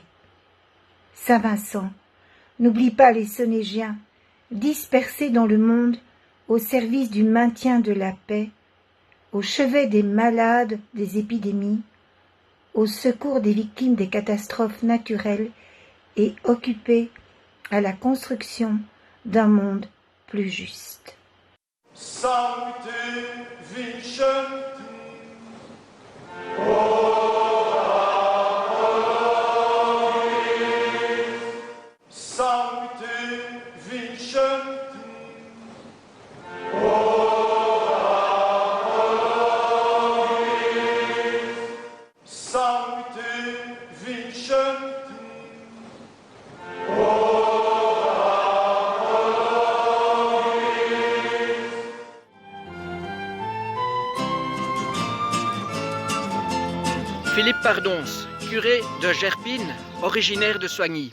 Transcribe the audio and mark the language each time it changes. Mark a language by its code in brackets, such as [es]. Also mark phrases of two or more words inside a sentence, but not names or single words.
[fr] Saint Vincent, n'oublie pas les Sonégiens, dispersés dans le monde au service du maintien de la paix, au chevet des malades des épidémies, au secours des victimes des catastrophes naturelles et occupés à la construction d'un monde plus juste. [la] Sancte vincem Sancte vincem Sancte vincem [fr] Philippe Pardons, curé de Gerpine, originaire de Soigny.